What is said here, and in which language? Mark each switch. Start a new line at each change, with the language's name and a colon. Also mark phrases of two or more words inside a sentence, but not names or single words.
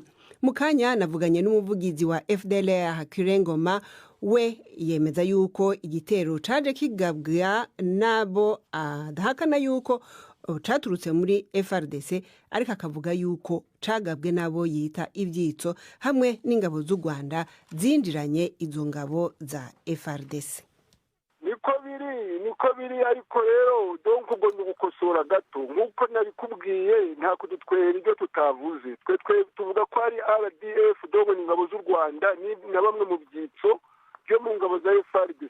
Rundi: Mukanya navuganye n'umuvugizi wa FDLR Kirengoma, we yemeza yuko igitero caje kigabwa nabo adahakana yuko caturutse muri FARDC, ariko akavuga yuko cagabwe nabo yita ivyitso hamwe n'ingabo z'u Rwanda zinjiranye izo ngabo za FARDC.
Kinyarwanda: Niko biri ariko rero donc ubwo ni gukosora gato nk'uko nabikubwiye, nta kudutwera ibyo tutavuze. Twe tuvuga ko ari RDF donc ni ingabo z'u Rwanda na bamwe mu byitso byo mu ngabo za FARDC.